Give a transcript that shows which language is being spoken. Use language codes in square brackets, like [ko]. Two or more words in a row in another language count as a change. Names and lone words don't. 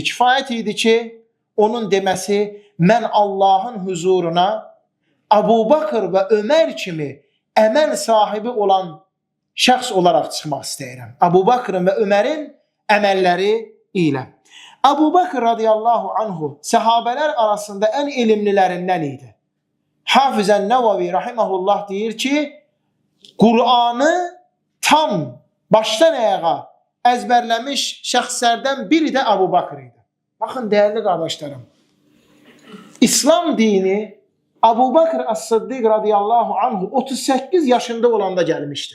[az] Kifayət idi ki, onun deməsi, mən Allahın huzuruna Abu Bakr və Ömər kimi əməl sahibi olan şəxs olaraq çıxmaq istəyirəm. Abu Bakrın və Ömərin əməlləri ilə. Abu Bakr [ar] رضي الله عنه [az] səhabələr arasında ən elmlilərindən idi. Hafizən Nəvavi rahiməhullah deyir ki, Qur'anı tam başdan ayağa əzbərləmiş şəxslərdən biri də Abu Bakr idi. Baxın, dəyərli qardaşlarım, İslam dini Abu Bakr As-Siddiq [ar] رضي الله عنه [az] 38 yaşında olanda gəlmişdi.